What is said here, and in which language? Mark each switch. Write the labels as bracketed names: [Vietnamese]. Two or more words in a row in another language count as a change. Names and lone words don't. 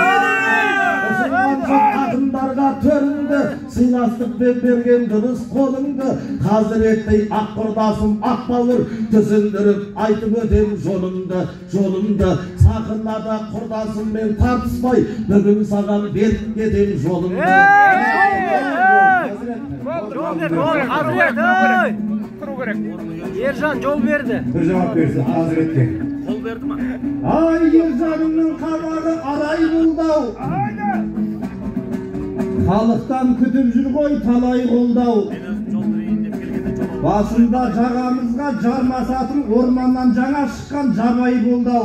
[Kazakh] ақындарға төріңді сыйластықпен берген дұрыс қолыңды қазіреттей ақ құрдасым ақ бауыр түсіндіріп айтып өтем жолымды сақынада құрдасыммен тартыспай бүгін саған беріп кетем жолымды Ержан жол берді. [Turkish] Bir cevap versin Hazret'e. [Kazakh] Жол берді ма? Ay Ержанның қабағы арай бұлдау. Халықтан күтіп жүр ғой талай қолдау. Басында жағамызға жармасатын орманнан жаңа шыққан жабай қолдау.